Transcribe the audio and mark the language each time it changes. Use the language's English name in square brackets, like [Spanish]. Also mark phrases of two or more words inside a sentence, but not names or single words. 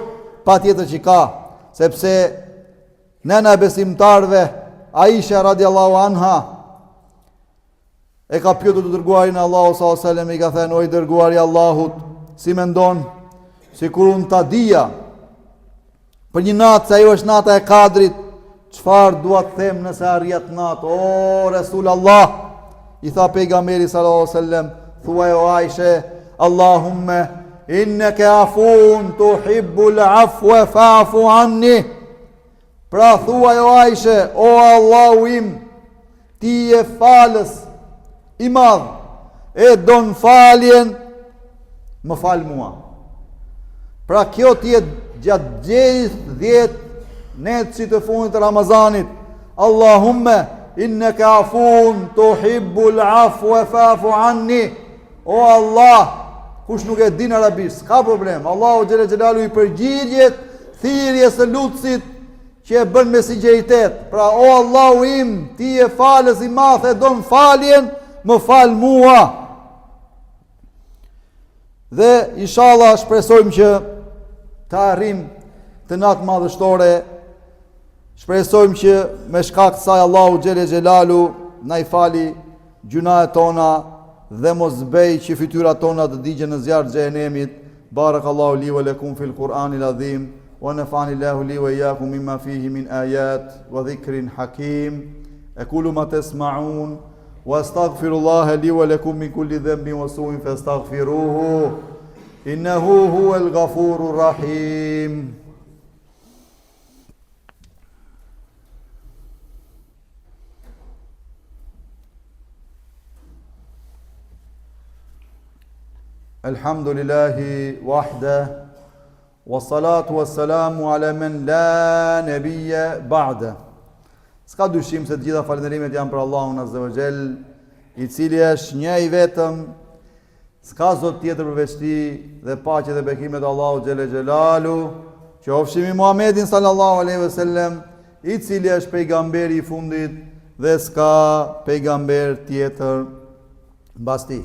[Albanian] Patjetër që ka, sepse nëna e besimtarve Aisha [Arabic] رضي الله عنها [Albanian] e ka pyetur të dërguarin e Allahut [Arabic] صلى الله عليه وسلم, [Albanian] i ka thënë: o i dërguari i Allahut, si mendon, sikur unë ta dija për një natë se ajo është nata e Kadrit, çfarë dua të them nëse arrit natë? [Arabic] O رسول الله, [Albanian] i tha pejgamberi [Arabic] صلى الله عليه وسلم, [Albanian] thuaj o Aisha, [Arabic] اللهم إنك عفو تحب العفو فاعف عني. [Albanian] Pra thuaj o Aisha, o Allahu im, ti je falës i madh, e don faljen, më fal mua. Pra kjo ti je gjatë gjithë 10 netësit të fundit të Ramazanit. [Arabic] اللهم إنك عفو تحب العفو فاعف عني. [Albanian] O Allah, kush nuk e din arabisht, s'ka problem. Allahu [Arabic] جل جلاله [Albanian] i përgjigjet thirrjes së lutësit që e bën me sinqeritet. Pra o Allahu im, ti je falës i madh, e don faljen, më fal mua. Dhe inshallah shpresojmë që të arrim të natë madhështore. Shpresojmë që me shkak të saj Allahu [Arabic] جل جلاله [Albanian] na i fali gjunahet tona dhe mos bëj që fytyrat tona të digjen në zjarr të xhenemit. [Arabic] بارك الله لي ولكم في القرآن العظيم ونفعني الله لي وإياكم مما فيه من آيات وذكر حكيم. أقول ما تسمعون وأستغفر الله لي ولكم من كل ذنب وسوء فاستغفروه إنه هو الغفور الرحيم. الحمد لله وحده والصلاة والسلام على من لا نبي بعده. [Albanian] S'ka dyshim se të gjitha falënderimet janë për Allahun [Arabic] عز وجل, [Albanian] i cili është një i vetëm, s'ka zot tjetër përveç tij, dhe paqja dhe bekimet e Allahut [Arabic] جل جلاله [Albanian] qofshin me Muhamedin [Arabic] صلى الله عليه وسلم, [Albanian] i cili është pejgamberi i fundit dhe s'ka pejgamber tjetër mbas tij.